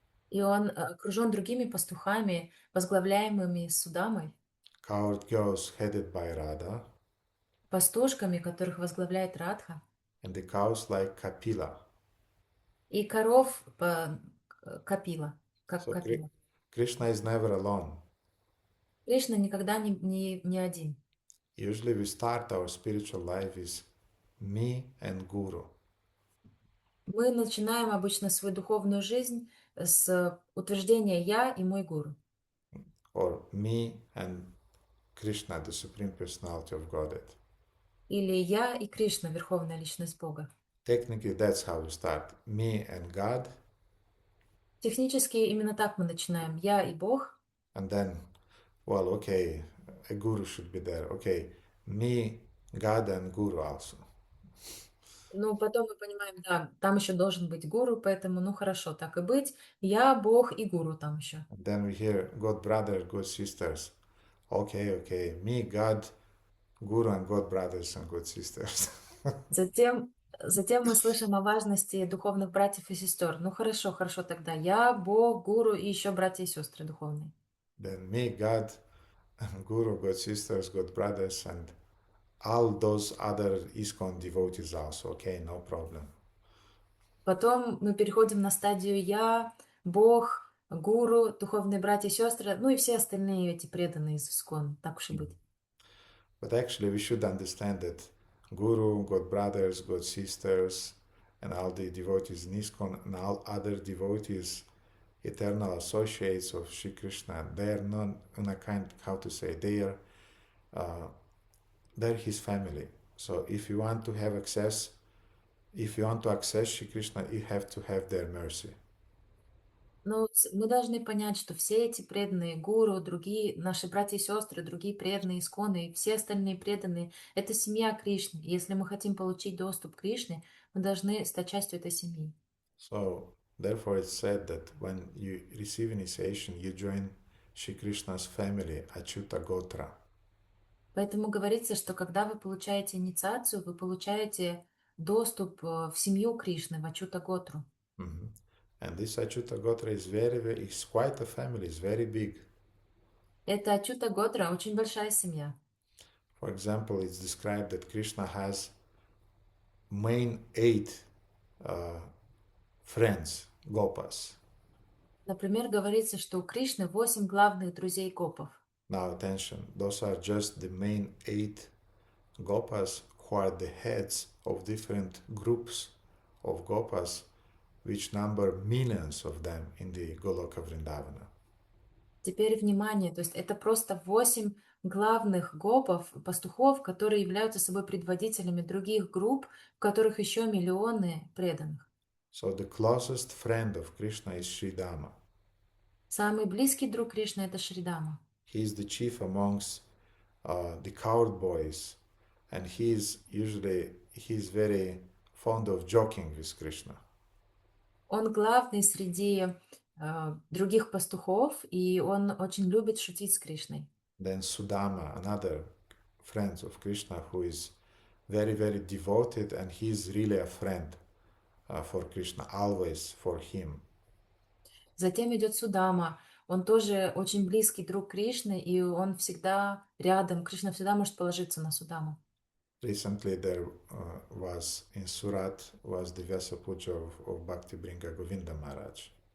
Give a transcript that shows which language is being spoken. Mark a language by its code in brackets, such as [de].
[ru] и он окружен другими пастухами, возглавляемыми Судамой, [en] Coward girls headed by Radha. [ru] пастушками, которых возглавляет Радха, [en] And the cows like Kapila. [ru] и коров Капила, как [en] So [ru] Капила. [en] Krishna is never alone. [ru] Кришна никогда не один. [en] Usually we start our spiritual life is me and Guru. [ru] Мы начинаем обычно свою духовную жизнь с утверждения «я» и «мой гуру». [en] Or me and Krishna, the Supreme Personality of Godhead. [ru] Или «я» и Кришна, Верховная Личность Бога. [en] Technically, that's how we start. Me and God. [ru] Технически именно так мы начинаем. «Я» и Бог. [en] And then, well, okay, a Guru should be there. Okay, me, God and Guru also. [ru] Ну, потом мы понимаем, да, там еще должен быть гуру, поэтому, ну, хорошо, так и быть. Я, Бог и гуру там еще. [en] And then we hear God brothers, God sisters. Okay, me, God, Guru and God brothers and God sisters. [ru] Затем мы слышим о важности духовных братьев и сестер. Ну, хорошо тогда. Я, Бог, гуру и еще братья и сестры духовные. [en] Then me, God, Guru, God sisters, God brothers, and all those other ISKCON devotees also. Okay, no problem. [ru] Потом мы переходим на стадию «я», «Бог», «гуру», духовные братья и сестры, ну и все остальные эти преданные из ИСКОН, так уж и быть. [en] But actually, we should understand that Guru, God brothers, God sisters, and all the devotees in ISKCON and all other devotees, eternal associates of Sri Krishna, they are not in a kind, how to say, uh, they're his family. So if you want to have access, if you want to access Sri Krishna, you have to have their mercy. [ru] Но мы должны понять, что все эти преданные гуру, другие наши братья и сестры, другие преданные исконы и все остальные преданные — это семья Кришны. И если мы хотим получить доступ к Кришне, мы должны стать частью этой семьи. [en] So therefore it's said that when you receive initiation, you join Sri Krishna's family, Achyuta Gotra. [ru] Поэтому говорится, что когда вы получаете инициацию, вы получаете доступ в семью Кришны, в Ачута Готру. Mhm. [en] And this Achyuta Gotra is is quite a family, it's very big. [ru] Это Ачута Готра очень большая семья. [en] For example, it's described that Krishna has main 8 friends, gopas. [ru] Например, говорится, что у Кришны 8 главных друзей гопов. [en] Now attention, those are just the main 8 gopas who are the heads of different groups of gopas, which number millions of them in the Goloka Vrindavana. [ru] Теперь внимание, то есть это просто 8 главных гопов, пастухов, которые являются собой предводителями других групп, в которых еще миллионы преданных. [en] So the closest friend of Krishna is Sridama. [ru] Самый близкий друг Кришны — это Шридама. [en] He is the chief amongst the coward boys, and he's very fond of joking with Krishna. [ru] Он главный среди других пастухов, и он очень любит шутить с Кришной. [en] Then Sudama, another friend of Krishna, who is very, very devoted, and he's really a friend for Krishna, always for him. [ru] Затем идет Судама. Он тоже очень близкий друг Кришны, и он всегда рядом. Кришна всегда может положиться на Судаму. [en] Recently there was in Surat was the Vyasa Puja of Bhakti Bringa Govinda Maharaj.